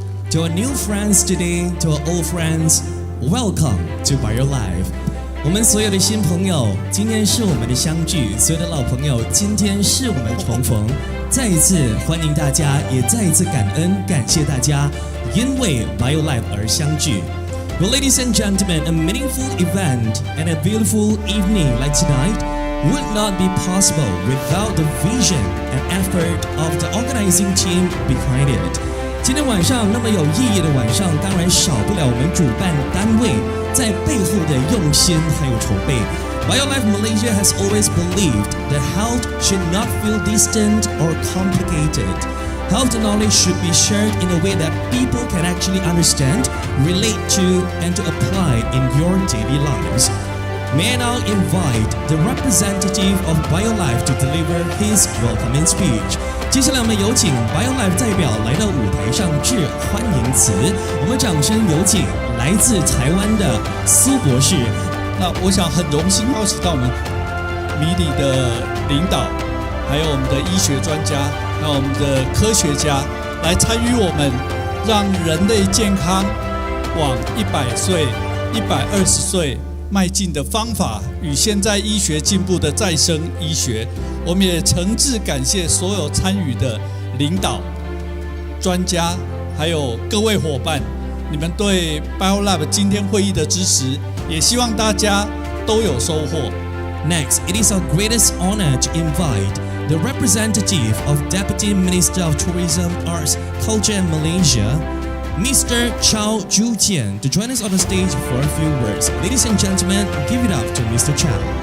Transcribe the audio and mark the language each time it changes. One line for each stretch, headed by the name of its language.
English: To our new friends today, to our old friends, welcome to BioLife.
Chinese: 我们所有的新朋友，今天是我们的相聚；所有的老朋友，今天是我们重逢。再一次欢迎大家，也再一次感恩感谢大家，因为 BioLife 而相聚。
English: Well, ladies and gentlemen, a meaningful event and a beautiful evening like tonight.would not be possible without the vision and effort of the organizing team behind it.
Chinese: 今天晚上那么有意义的晚上，当然少不了我们主办单位在背后的用心还有筹备。
English: BioLife Malaysia has always believed that health should not feel distant or complicated. Health knowledge should be shared in a way that people can actually understand, relate to, and to apply in your daily lives.May I now invite the representative of BioLife to deliver his welcoming speech.
Chinese: 接下来我们有请 BioLife 代表来到舞台上致欢迎词。我们掌声有请来自台湾的苏博士。那我想很荣幸邀请到我们迷你的领导，还有我们的医学专家，还有我们的科学家来参与我们让人类健康往100岁、120岁迈进的方法与现在医学进步的再生医学，我们也诚挚感谢所有参与的领导、专家，还有各位伙伴，你们对 BioLab 今天会议的支持，也希望大家都有收获。
English: Next, it is our greatest honor to invite the representative of Deputy Minister of Tourism, Arts, Culture and Malaysia.Mr. Chiew Jujian to join us on the stage for a few words. Ladies and gentlemen, give it up to Mr. Chiew.